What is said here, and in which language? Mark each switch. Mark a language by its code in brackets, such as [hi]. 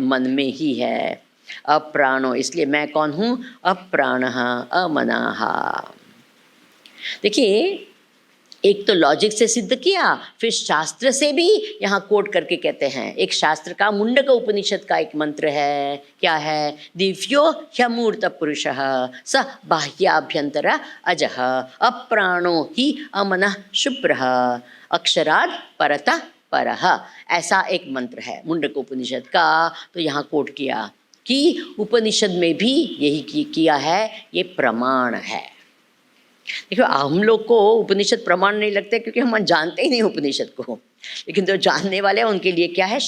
[hi] मन में ही है। अप्राणो, इसलिए मैं कौन हूँ? अप्राणः अमनाः। देखिए, एक तो लॉजिक से सिद्ध किया, फिर शास्त्र से भी यहाँ कोट करके कहते हैं। एक शास्त्र का, मुंडक उपनिषद का एक मंत्र है, क्या है? [sa] दिव्यो ह्यमूर्त पुरुषः स बाह्याभ्यंतर अजः अप्राणो हि अमनः शुभ्रः अक्षरात् परतः परः। [hi] ऐसा एक मंत्र है मुंडक उपनिषद का। तो यहाँ कोट किया कि उपनिषद में भी यही किया है, ये प्रमाण है। देखो, हम लोग को उपनिषद प्रमाण नहीं लगते क्योंकि हम जानते ही नहीं उपनिषद को, लेकिन जो जानने वाले हैं उनके लिए क्या है?